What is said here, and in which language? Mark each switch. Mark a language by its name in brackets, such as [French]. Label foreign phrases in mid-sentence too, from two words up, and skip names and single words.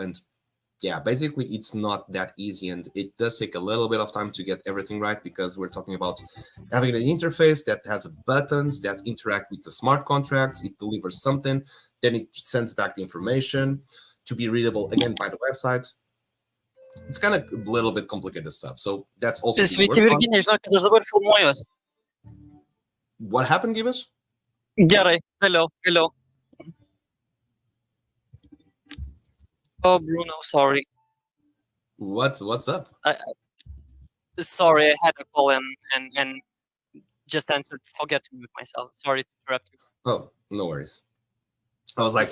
[English] And yeah, basically it's not that easy, and it does take a little bit of time to get everything right, because we're talking about having an interface that has buttons that interact with the smart contracts. It delivers something, then it sends back the information to be readable again by the website. It's kind of a little bit complicated stuff, so that's also being [Lithuanian] Sveiki, [English] worked on. [Lithuanian] Virginija, žinok, kad aš dabar filmuojuos. [English] What happened, Gibbs? [Lithuanian] Gerai, vėliau. [English] Oh, Bruno, sorry. What's up? Sorry, I had a call and just answered. Forget to mute myself. Sorry to interrupt you. Oh, no worries. I was like,